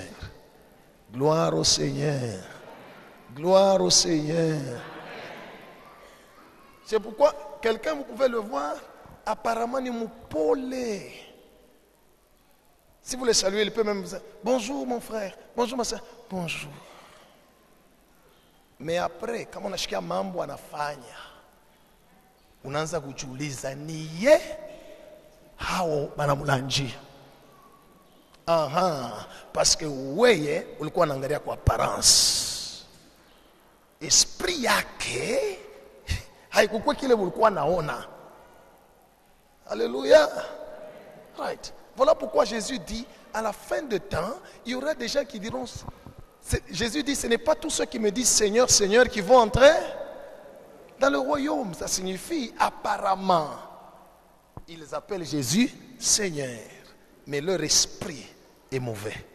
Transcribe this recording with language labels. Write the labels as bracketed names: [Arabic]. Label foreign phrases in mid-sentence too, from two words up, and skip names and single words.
[French] Gloire au Seigneur. Gloire au Seigneur. C'est pourquoi quelqu'un, vous pouvez le voir, apparemment, il m'a polé. Si vous le saluez, il peut même vous dire, bonjour mon frère, bonjour ma soeur, bonjour. Mais après, [Swahili] kama unashikia mambo anafanya, unaanza kujiuliza niye hao banamulanjia. [French] Parce que [Swahili] weye ulikuwa unaangalia kwa apparence. Esprit yake haikuwa kile ulikuwa naona. [French] Alléluia. Right. Voilà pourquoi Jésus dit, à la fin de temps, il y aura des gens qui diront, Jésus dit, ce n'est pas tous ceux qui me disent Seigneur, Seigneur qui vont entrer dans le royaume. Ça signifie apparemment, ils appellent Jésus Seigneur, mais leur esprit est mauvais.